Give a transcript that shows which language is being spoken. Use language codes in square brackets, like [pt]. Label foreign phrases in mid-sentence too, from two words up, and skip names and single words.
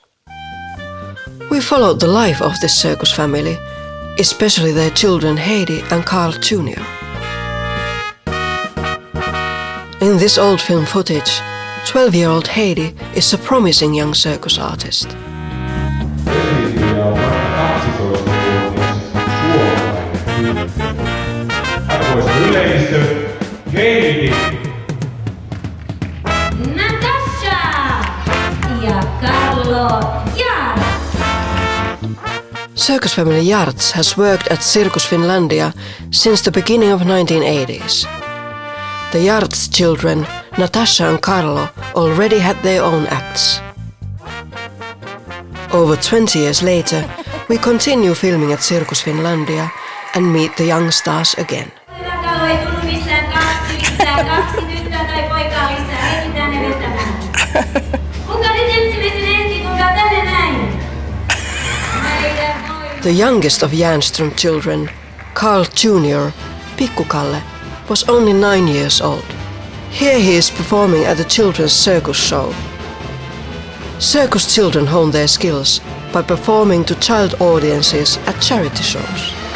[en] We followed the life of this circus family, especially their children Heidi and Carl Jr. In this old film footage, 12-year-old Heidi is a promising young circus artist. [fi] Arvoisa yleisö, Heidi! Natasha! Ja Carlo Jarts! [en] Circus family Jarts has worked at Circus Finlandia since the beginning of 1980s. The Jarts children, Natasha and Carlo, already had their own acts. Over 20 years later, we continue filming at Circus Finlandia and meet the young stars again. [fi] Ei tullut missään kaksi tyttöä tai poikaa lisää, ei mitään ne vetämään. Kuka nyt ensimmäisen ehti, tulkaa tänne näin. [en] The youngest of Järnström children, Carl Jr., [fi] Pikku Kalle, [en] was only 9 years old. Here he is performing at the children's circus show. Circus children hone their skills by performing to child audiences at charity shows.